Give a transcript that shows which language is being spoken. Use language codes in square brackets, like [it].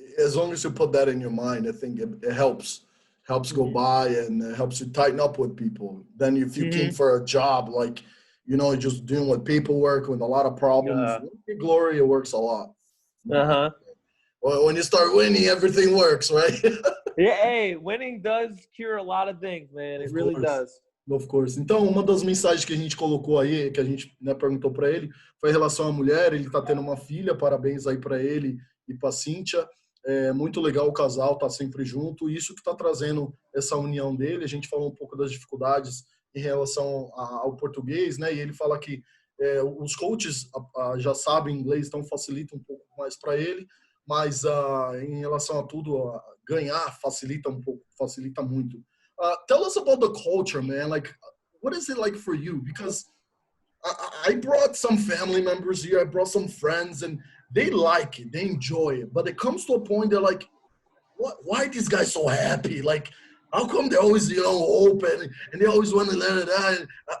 [en] As long as you put that in your mind, I think it helps go by, and it helps you tighten up with people. Then if you came for a job, like, just dealing with paperwork with a lot of problems, Glory, it works a lot. Well, when you start winning, everything works, right? Yeah, hey, winning does cure a lot of things, man. It really does. Of course. [pt] Então, uma das mensagens que a gente colocou aí, que a gente perguntou para ele, foi em relação à mulher. Ele está tendo uma filha, parabéns aí para ele e para a Cíntia. É muito legal o casal, tá sempre junto. Isso que está trazendo essa união dele. A gente falou um pouco das dificuldades em relação ao português, né? E ele fala que os coaches já sabem inglês, então facilita um pouco mais para ele, mas em relação a tudo, ganhar facilita um pouco, facilita muito. [en] Tell us about the culture, man. Like, what is it like for you? Because I brought some family members here, I brought some friends, and they like it, they enjoy it. But it comes to a point they're like, why are these guys so happy? Like, how come they're always, open and they always want to let it out?